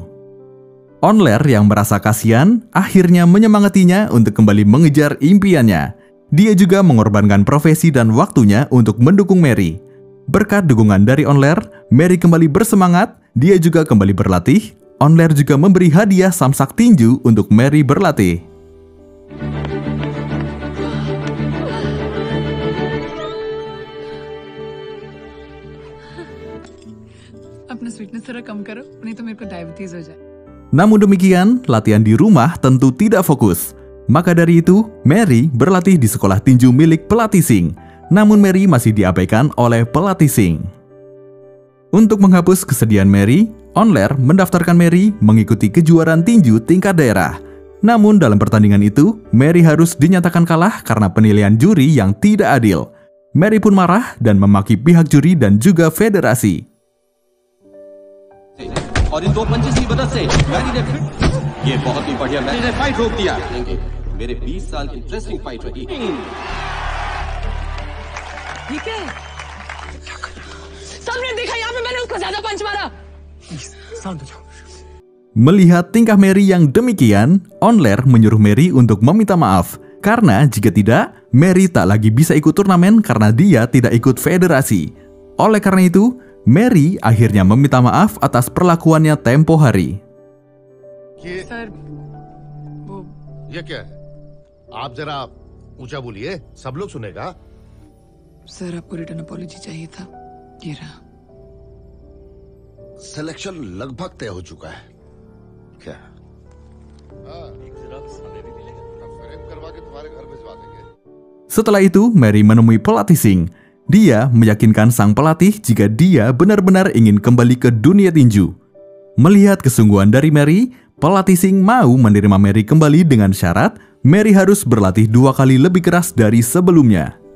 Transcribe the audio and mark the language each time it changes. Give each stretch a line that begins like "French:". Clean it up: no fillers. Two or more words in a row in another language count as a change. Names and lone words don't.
Indonesian: Onler yang merasa kasihan, akhirnya menyemangatinya untuk kembali mengejar impiannya. Dia juga mengorbankan profesi dan waktunya untuk mendukung Mary. Berkat dukungan dari Onler, Mary kembali bersemangat, dia juga kembali berlatih. Onler juga memberi hadiah samsak tinju untuk Mary berlatih.
Hindi: अपना स्वीटनेस थोड़ा कम करो, नहीं तो मेरे को डायबिटीज हो जाए।
Indonesian: Namun demikian, latihan di rumah tentu tidak fokus. Maka dari itu, Mary berlatih di sekolah tinju milik pelatih Singh. Namun Mary masih diabaikan oleh pelatih Singh. Untuk menghapus kesedihan Mary, Onler mendaftarkan Mary mengikuti kejuaraan tinju tingkat daerah. Namun dalam pertandingan itu, Mary harus dinyatakan kalah karena penilaian juri yang tidak adil. Mary pun marah dan memaki pihak juri dan juga federasi.
Hindi: और इन 2 पंचेस की मदद से मैरी ने फिर ये बहुत ही बढ़िया मैरी ने फाइट रोक दिया। मेरे 20 साल की
English: interesting fight
Hindi: रही। ठीक है, सबने देखा यहाँ पे मैंने उसको ज्यादा पंच मारा। शांत हो जाओ।
Indonesian: Melihat tingkah Mary yang demikian, Onler menyuruh Mary untuk meminta maaf. Karena jika tidak, Mary tak lagi bisa ikut turnamen karena dia tidak ikut federasi. Oleh karena itu, Mary akhirnya meminta maaf atas perlakuannya tempo hari.
Hindi: सर, वो ये क्या है? आप जरा ऊंचा बोलिए, सब लोग सुनेगा। सर आपको
English: return apology
Hindi: चाहिए था, ये रहा। सिलेक्शन लगभग तय हो चुका है। क्या? हाँ, फ्रेम करवा के तुम्हारे घर भिजवा देंगे।
Indonesian: Setelah itu, Mary menemui pelatih Singh. Dia meyakinkan sang pelatih jika dia benar-benar ingin kembali ke dunia tinju. Melihat kesungguhan dari Mary, pelatih Singh mau menerima Mary kembali dengan syarat Mary harus berlatih 2 kali lebih keras dari sebelumnya.